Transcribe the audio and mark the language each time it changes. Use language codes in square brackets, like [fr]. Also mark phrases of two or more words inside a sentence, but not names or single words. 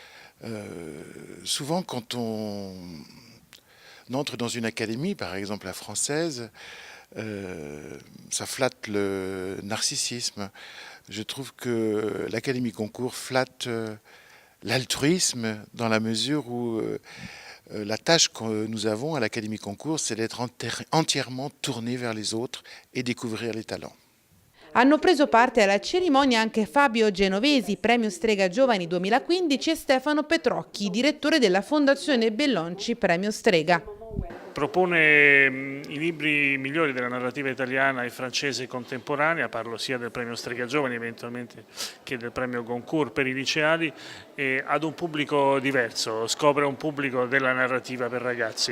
[fr] Souvent quand on entre dans une académie, par exemple la française, ça flatte le narcissisme. Je trouve que l'Académie Goncourt flatte l'altruisme dans la mesure où la tâche que nous avons à l'Académie Goncourt, c'est d'être entièrement tourné vers les autres et découvrir les talents. [it] Hanno preso parte alla cerimonia anche Fabio Genovesi, Premio Strega Giovani 2015, e Stefano Petrocchi, direttore della Fondazione Bellonci Premio Strega. Propone i libri migliori della narrativa italiana e francese contemporanea, parlo sia del premio Strega Giovani eventualmente che del premio Goncourt per i liceali, ad un pubblico diverso, scopre un pubblico della narrativa per ragazzi.